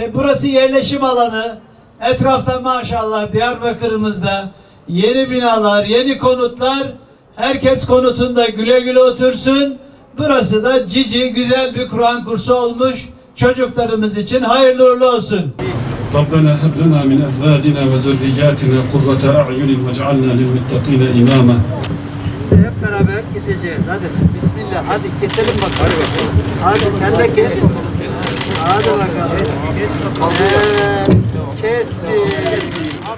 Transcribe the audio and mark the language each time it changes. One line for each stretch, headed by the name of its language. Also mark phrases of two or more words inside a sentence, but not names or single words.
Turkish: Burası yerleşim alanı. Etrafta maşallah Diyarbakır'ımızda yeni binalar, yeni konutlar. Herkes konutunda güle güle otursun. Burası da cici güzel bir Kur'an kursu olmuş. Çocuklarımız için hayırlı uğurlu olsun.
Arabic: ربنا هب لنا من أزواجنا وذرياتنا قرة أعين واجعلنا للمتقين إماما.
Turkish: Hep beraber keseceğiz. Hadi bismillah. Hadi keselim bakalım. Hadi sen de kes. Hadi bakalım. Kes. Kestik.